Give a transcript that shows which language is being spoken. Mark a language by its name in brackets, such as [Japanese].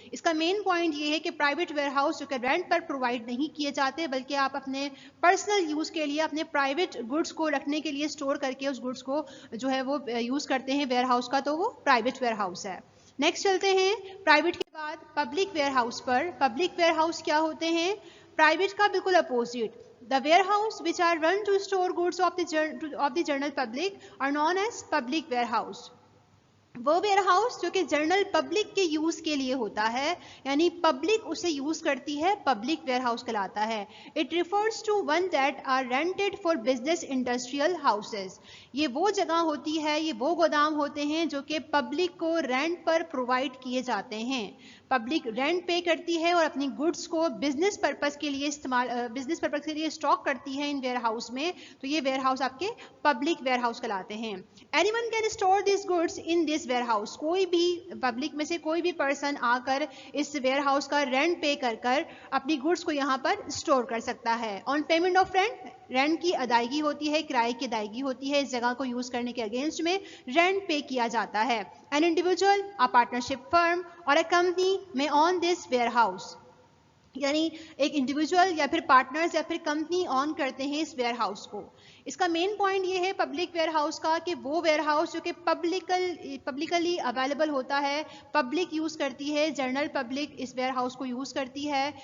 [Urdu] اس کا main point یہ ہے کہ پرائیویٹ ویئر ہاؤس جو کہ رینٹ پر پرووائڈ نہیں کیے جاتے بلکہ آپ اپنے پرسنل یوز کے لیے اپنے پرائیویٹ گڈس کو رکھنے کے لیے اسٹور کر کے اس گڈس کو جو ہے وہ یوز کرتے ہیں ویئر ہاؤس کا، تو وہ پرائیویٹ ویئر ہاؤس ہے. نیکسٹ چلتے ہیں پرائیویٹ کے بعد public where house per. Public where house کیا ہوتے ہیں؟ پرائیویٹ کا بالکل opposite. [English] The warehouse which are run to store goods of the general public are known as public warehouse. [Urdu] وہ ویئر ہاؤس جو کہ جنرل پبلک کے یوز کے لیے ہوتا ہے، یعنی پبلک اسے یوز کرتی ہے، پبلک ویئر ہاؤس کہلاتا ہے. [English] It refers to one that are rented for business industrial houses. [Urdu] یہ وہ جگہ ہوتی ہے، یہ وہ گودام ہوتے ہیں جو کہ پبلک کو رینٹ پر پرووائڈ کیے جاتے ہیں. پبلک رینٹ پے کرتی ہے اور اپنی گڈس کو بزنس پرپز کے لیے اسٹاک کرتی ہے ان ویئر ہاؤس میں، تو یہ ویئر ہاؤس آپ کے پبلک ویئر ہاؤس کہلاتے ہیں. [English] Anyone can store these goods in this warehouse. [Urdu] کوئی بھی پبلک میں سے کوئی بھی پرسن آ کر اس ویئر ہاؤس کا رینٹ پے کر اپنی گڈس کو یہاں پر اسٹور کر سکتا ہے. On payment of rent, rent کی ادائیگی ہوتی ہے، کرائے کی ادائیگی ہوتی ہے، اس جگہ کو یوز کرنے کے اگینسٹ میں رینٹ پے کیا جاتا ہے. [English] An individual, a partnership firm or a company may own this warehouse. [Urdu] یعنی ایک انڈیویجول یا پھر پارٹنرز یا پھر کمپنی آن کرتے ہیں اس ویئر ہاؤس کو. اس کا مین پوائنٹ یہ ہے پبلک ویئر ہاؤس کا کہ وہ ویئر ہاؤس جو کہ پبلکلی اویلیبل ہوتا ہے، پبلک یوز کرتی ہے، general public اس where house کو یوز کرتی ہے.